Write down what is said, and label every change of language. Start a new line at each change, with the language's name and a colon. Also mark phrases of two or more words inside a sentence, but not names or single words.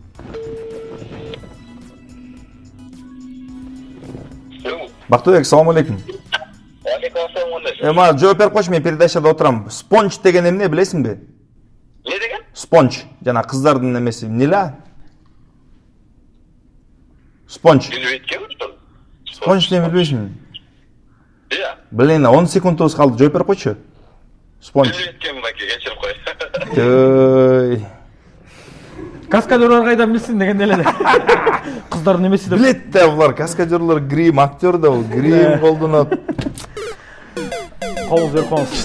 Kyrgyz: Бактыбек, салам алейкум. Алейкум ассалам. Эма, жооп берип койчу, мен передачада отурам. Спонж деген эмне билесиңби? Не деген? Спонж, жана кыздардын немеси, эмне? Спонж. Спонж не билбейсиңби? Иә. Блин, 10 секундубуз калды, жооп берип койчу. Спонж. Билбейм, баки, кечирип кой. Төөй. Каскадерлар кайдан билсин дегенде эле. Кыздардын немеси деп. Билет да булар, каскадерлар, грим, актер да бул, грим колдонот. Колуңузду берип коюңуз.